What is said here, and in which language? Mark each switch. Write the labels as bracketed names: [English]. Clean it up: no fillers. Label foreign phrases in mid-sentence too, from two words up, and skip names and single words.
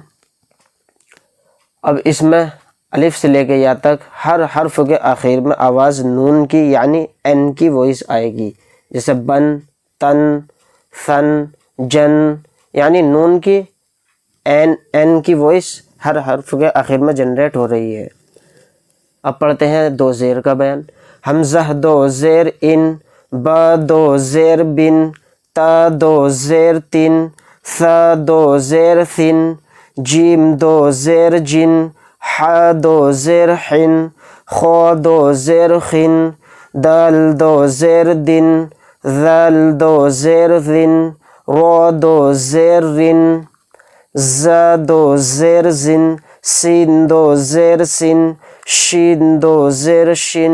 [Urdu] اب اس میں الف سے لے کے یا تک ہر حرف کے آخر میں آواز نون کی یعنی این کی وائس آئے گی، جیسے بن، تن، ثن، جن، یعنی نون کی این کی وائس ہر حرف کے آخر میں جنریٹ ہو رہی ہے۔ اب پڑھتے ہیں 2 زیر کا بیان۔ حمزہ 2 زیر ان، با 2 زیر بن، تا 2 زیر تن، ثا 2 زیر ثن، جیم 2 زیر جن، حا 2 زیر حن، خو 2 زیر خن، دال 2 زیر دن، ذال دو زیر ذن، رو دو زیر رن، ز دو زیر زن، سین دو زیر سن، شین دو زیر شن،